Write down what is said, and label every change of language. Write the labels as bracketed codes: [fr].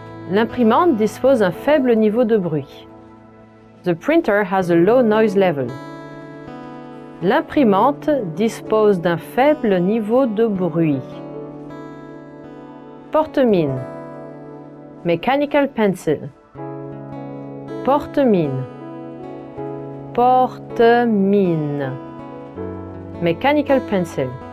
[fr] L'imprimante dispose d'un faible niveau de bruit. [en] The printer has a low noise level. [fr] L'imprimante dispose d'un faible niveau de bruit. Porte-mine. Mechanical pencil. Porte-mine. Porte-mine. Mechanical pencil.